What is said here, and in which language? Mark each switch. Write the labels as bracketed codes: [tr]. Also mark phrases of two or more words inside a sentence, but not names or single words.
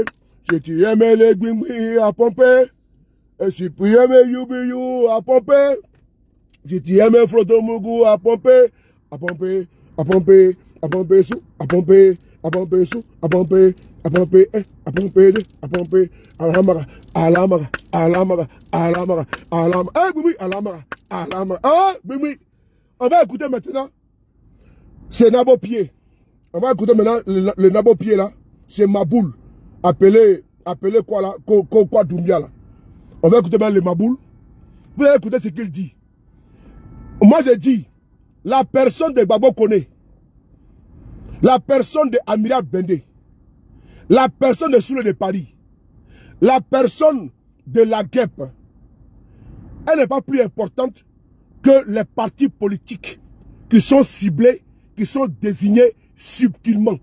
[fr] Si tu aimes les guimouis, à pomper. Et si tu aimes Youbiyou, à pomper. Si tu aimes Frotomougou, à pomper. À pomper, à pomper, à pomper sous, à pomper, à pomper sous, à pomper, à pomper, à pomper, à pomper. Alamara, alamara, alamara, alamara, alamara. Ah, Bimi, alamara, alamara. Ah, Bimi. On va écouter maintenant. C'est Nabo Pied. On va écouter maintenant le Nabo Pied là. C'est Maboul. Appelé quoi là? Quoi Doumbia là. On va écouter maintenant le Maboul. Vous allez écouter ce qu'il dit. Moi, je dis, la personne de Babo Kone, la personne de Amira Bendé, la personne de Soule de Paris, la personne de la guêpe, elle n'est pas plus importante que les partis politiques qui sont ciblés, qui sont désignés subtilement.